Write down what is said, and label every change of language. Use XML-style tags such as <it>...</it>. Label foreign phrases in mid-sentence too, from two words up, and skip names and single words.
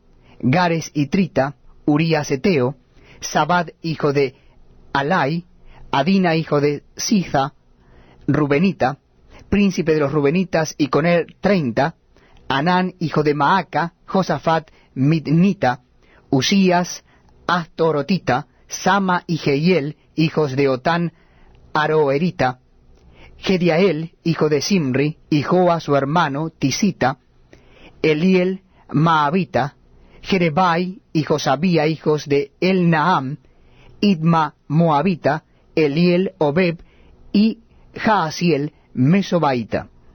<es>Gares y Trita, Urías Eteo, Sabad, hijo de Alai, Adina, hijo de Siza, Rubenita, príncipe de los Rubenitas, y con él 30, Anán, hijo de Maaca, Josafat, Midnita, Usías, Astorotita, Sama y Jehiel, hijos de Otán, Aroerita, Gediael, hijo de Simri, y Joa, su hermano, Tisita, Eliel, Maabita, Jerebai y Josabía, hijos de Elnaam, Idma, Moabita, Eliel, Obeb, y Jaasiel, Mesobaita.</es>